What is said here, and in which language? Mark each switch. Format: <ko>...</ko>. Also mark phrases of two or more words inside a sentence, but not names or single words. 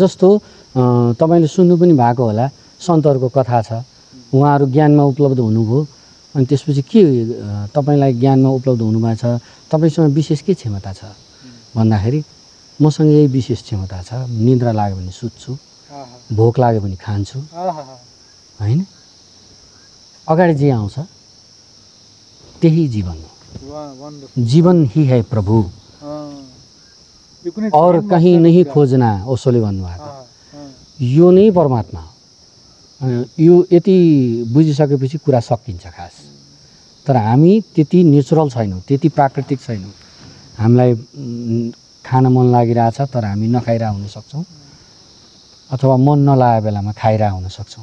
<ne>जस्तो तपाईँले सुन्नु पनि भएको होला, सन्तहरूको कथा छ, उहाँहरू ज्ञानमा उपलब्ध हुनुभयो, अनि त्यसपछि के तपाईँलाई ज्ञानमा उपलब्ध हुनुभएको छ, तपाईँसँग विशेष के क्षमता छ भन्दाखेरि मसँग यही विशेष क्षमता छ, निद्रा लाग्यो भने सुत्छु, भोक लाग्यो भने खान्छु होइन, अगाडि जे आउँछ त्यही जीवन हो।</ne> <hi>जीवन ही है प्रभु, और कहीं नहीं खोजना,</hi> <ne>ओशोले भन्नुभएको, यो नै परमात्मा हो। यो यति बुझिसकेपछि कुरा सकिन्छ खास। तर हामी त्यति नेचुरल छैनौँ, त्यति प्राकृतिक छैनौँ। हामीलाई खान मन लागिरहेछ तर हामी नखाइरहेको हुनसक्छौँ, अथवा मन नलागेको बेलामा खाइरहेको हुनसक्छौँ।</ne>